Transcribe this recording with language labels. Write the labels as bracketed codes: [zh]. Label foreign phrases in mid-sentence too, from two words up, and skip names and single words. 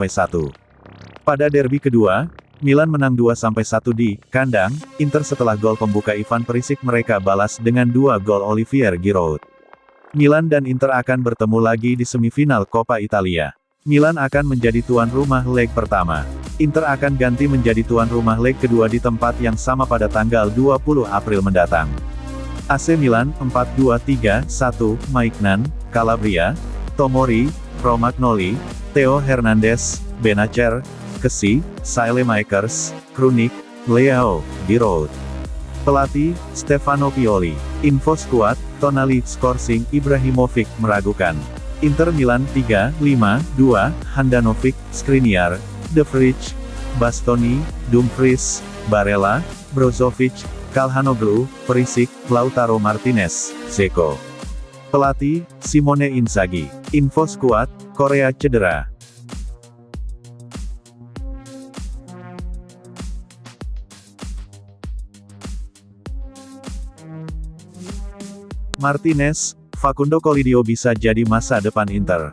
[id] Pada derby kedua, Milan menang 2-1 di kandang Inter setelah gol pembuka Ivan Perisic mereka balas dengan 2 gol Olivier Giroud. Milan dan Inter akan bertemu lagi di semifinal Coppa Italia. Milan akan menjadi tuan rumah leg pertama. Inter akan ganti menjadi tuan rumah leg kedua di tempat yang sama pada tanggal 20 April mendatang. AC Milan 4-2-3-1, Maignan, Calabria, Tomori, Romagnoli, Theo Hernandez, Benacer, Kessie, Saelemaekers, Krunic, Leao, Giroud. Pelatih, Stefano Pioli. Info skuad, Tonali, Skorsing, Ibrahimovic meragukan. Inter Milan 3-5-2, Handanovic, Skriniar, De Vrij, Bastoni, Dumfries, Barella, Brozovic, Calhanoglu, Perisic, Lautaro Martinez, Dzeko. Pelatih, Simone Inzaghi. Info skuad, Korea cedera. Martinez, Facundo Colidio bisa jadi masa depan Inter.